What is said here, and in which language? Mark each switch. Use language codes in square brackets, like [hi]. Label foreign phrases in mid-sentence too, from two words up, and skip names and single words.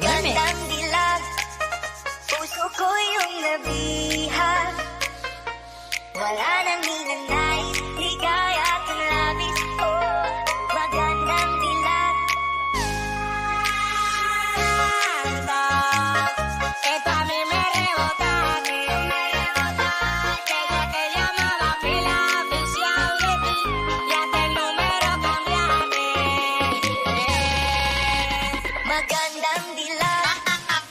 [tl] Magandang dilag. Puso ko yung nabihag. Wala nang ninanais, ligaya at labis ko. Magandang dilag. [es] Esto a mí me rebota, desde que llamaba pila oficial de ti, ya te el número cambiaste. [tl] Magandang dilag.